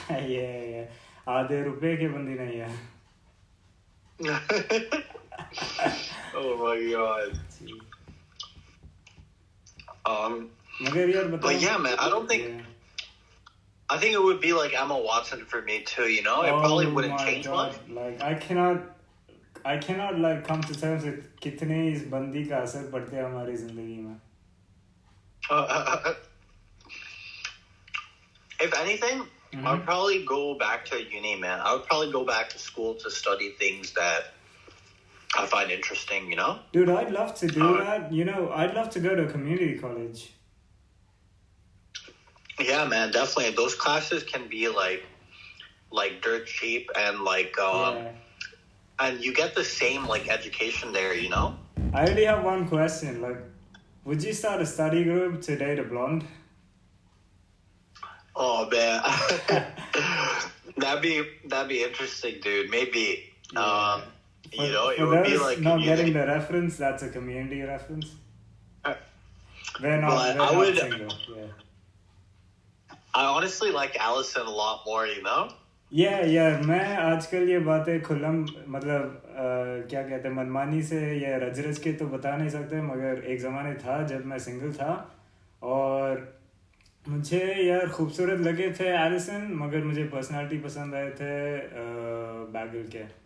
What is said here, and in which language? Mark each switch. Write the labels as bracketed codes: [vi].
[hi] Yeah. आधे रुपए के बंदी नहीं है. [en] Oh my god. [hi] मगर यार बताओ. [en] But yeah, man, I don't think. Yeah. I think it would be like Emma Watson for me too. It probably wouldn't change much. Like I cannot like come to terms with [hi] कितने इस बंदी का असर पड़ता है हमारी जिंदगी में. [en] If anything, I would probably go back to uni, man. I would probably go back to school to study things that I find interesting, Dude, I'd love to do that. I'd love to go to a community college. Yeah, man, definitely. Those classes can be like dirt cheap and and you get the same like education there, I already have one question. Like, would you start a study group to date a blonde? Oh man, that'd be interesting, dude. Maybe yeah. It would be like not getting the reference. That's a community reference. We're not single. Yeah. I honestly like Allison a lot more, [hi] Yeah, मैं आजकल ये बातें खुल्लम मतलब क्या कहते हैं मनमानी से या रज के तो बता नहीं सकते, मगर एक ज़माने था जब मैं सिंगल था और मुझे यार खूबसूरत लगे थे एलिसन, मगर मुझे पर्सनालिटी पसंद आए थे बैगल के.